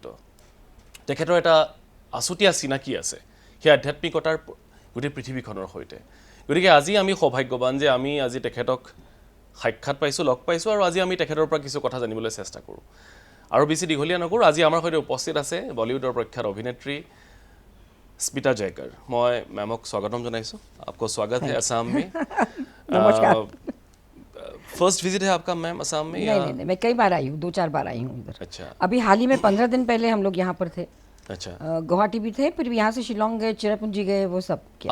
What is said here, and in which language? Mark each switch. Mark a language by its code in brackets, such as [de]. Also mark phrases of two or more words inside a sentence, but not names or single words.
[as] তেখেতৰ এটা আছুতীয়া চিনাকি আছে সেই আধ্যাত্মিকতাৰ গোটেই পৃথিৱীখনৰ হৈতে। গতিকে আজি আমি সৌভাগ্যৱান যে আমি আজি তেখেতক সাক্ষাৎ পাইছোঁ, লগ পাইছোঁ আৰু আজি আমি তেখেতৰ পৰা কিছু কথা জানিবলৈ চেষ্টা কৰোঁ। আৰু বেছি দীঘলীয়া নকৰোঁ, আজি আমাৰ সৈতে উপস্থিত আছে বলিউডৰ প্ৰখ্যাত অভিনেত্ৰী स्मिता जयकर। [hi] मैं मैम को स्वागतम जनाइसो। आपको स्वागत है असम में। नमस्कार। [en] first visit [hi] है आपका मैम असम में? नहीं, मैं कई बार आई हूँ, 2-4 बार आई हूँ इधर। अच्छा। अभी हाल ही में 15 दिन पहले हम लोग यहाँ पर थे। अच्छा। गुवाहाटी भी थे, फिर यहाँ से शिलोंग गए, चिरापुंजी गए, वो सब किया।